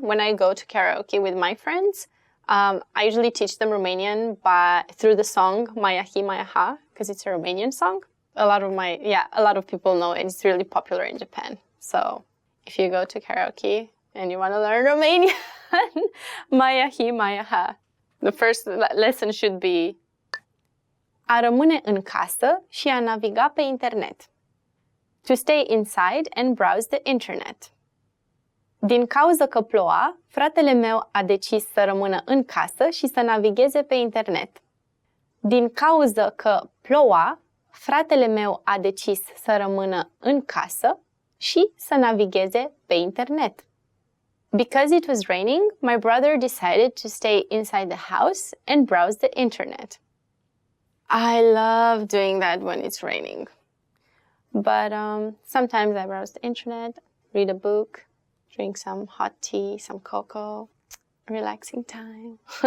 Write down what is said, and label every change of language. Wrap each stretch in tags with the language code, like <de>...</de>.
<en>When I go to karaoke with my friends, I usually teach them Romanian through the song Maya Hi Maya Ha, because it's a Romanian song. A lot of people know it. It's really popular in Japan. So if you go to karaoke and you want to learn Romanian, Maya Hi Maya Ha. The first lesson should be</en> <ro>a rămâne în casă și a naviga pe internet.</ro> <en>To stay inside and browse the internet.</en> <ro>Din cauza că ploua, fratele meu a decis să rămână în casă și să navigheze pe internet. Din cauza că ploua, fratele meu a decis să rămână în casă și să navigheze pe internet.</ro> <en>Because it was raining, my brother decided to stay inside the house and browse the internet. I love doing that when it's raining. But sometimes I browse the internet, read a book, drink some hot tea, some cocoa, relaxing time.</en>